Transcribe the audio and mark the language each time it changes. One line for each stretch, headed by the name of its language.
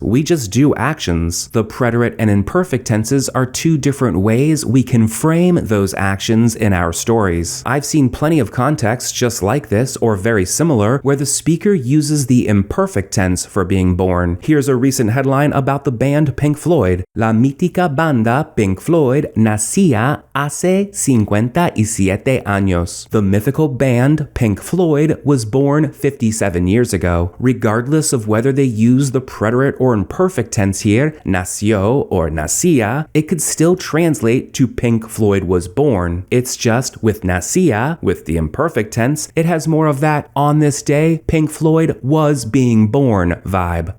English: We just do actions. The preterite and imperfect tenses are two different ways we can frame those actions in our stories. I've seen plenty of contexts just like this, or very similar, where the speaker uses the imperfect tense for being born. Here's a recent headline about the band Pink Floyd.
Spanish: La mítica banda Pink Floyd nacía hace 57 años.
English: The mythical band Pink Floyd was born 57 years ago. Regardless of whether they use the preterite or imperfect tense here, nació or nacía, it could still translate to Pink Floyd was born. It's just with nacía, with the imperfect tense, it has more of that on this day Pink Floyd was being born vibe.